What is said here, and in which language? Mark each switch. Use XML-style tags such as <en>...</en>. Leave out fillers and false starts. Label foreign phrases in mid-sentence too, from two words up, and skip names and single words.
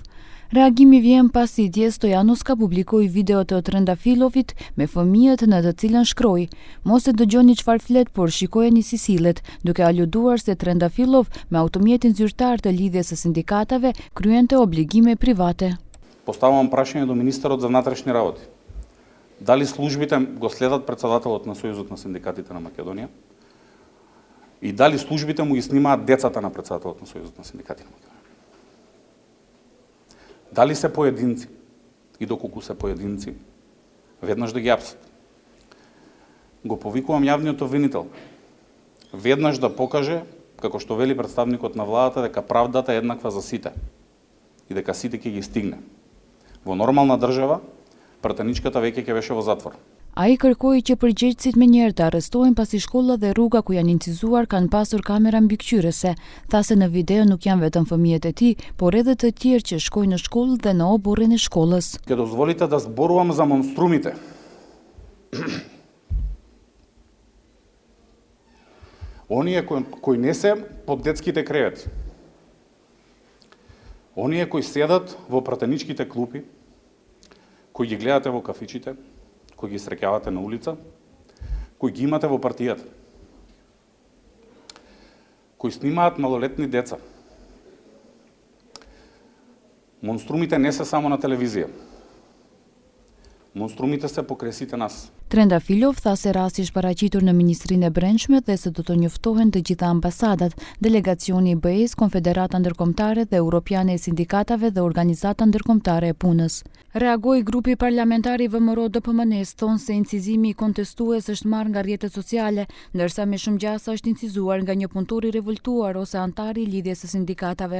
<sq>Reagimi vjen pasi dje Stojanovska publikoi video të Trendafilovit me fëmijët në të cilën shkroi: "Mos e dëgjoni çfarë flet, por shikojeni si sillet", duke aluduar se Trendafilov me automjetin zyrtar të lidhjes së sindikatave kryente obligime private.</sq> <mk>Поставувам прашање до министерот за внатрешни работи. Дали службите го следат председателот на Сојузот на синдикатите на Македонија? И дали службите му ги снимаат децата на председателот на Сојузот на синдикатите на Македонија? Дали се поединци и доколку се поединци, веднаш да ги апсат. Го повикувам јавниот обвинител, веднаш да покаже, како што вели представникот на владата, дека правдата е еднаква за сите и дека сите ќе ги стигне. Во нормална држава, пратеничката веќе ќе беше во затвор.</mk> <sq>Ai kërkoi që përgjegjësit menjëherë të arrestohen pasi shkolla dhe rruga ku janë incizuar kanë pasur kamera mbikëqyrëse. Tha se në video nuk janë vetëm fëmijët e tij, por edhe të tjerë që shkojnë në shkollë dhe në oborrin e shkollës.</sq> <mk>Ќе дозволите да зборувам за монструмите. Оние кои не се под детските кревети. Оние кои седат во пратеничките клупи, кои ги гледате во кафичите, кои ги среќавате на улица, кои ги имате во партијата, кои снимаат малолетни деца. Монструмите не се само на телевизија. Монструмите се покрај сите нас.</mk> <sq>Trendafilov tha se rasti është paraqitur në Ministrinë e Brendshme dhe se do të njoftohen të gjitha ambasadat, delegacioni I BE-s, Konfederata Ndërkombëtare dhe Europiane e Sindikatave dhe Organizata Ndërkombëtare e Punës. Reagoi grupi parlamentar I VMRO-DPMN-s, thonë se incizimi I kontestues është marrë nga rrjetet sociale, ndërsa me shumë gjasa është incizuar nga një punëtor I revoltuar ose antar I lidhjes së sindikatave.</sq>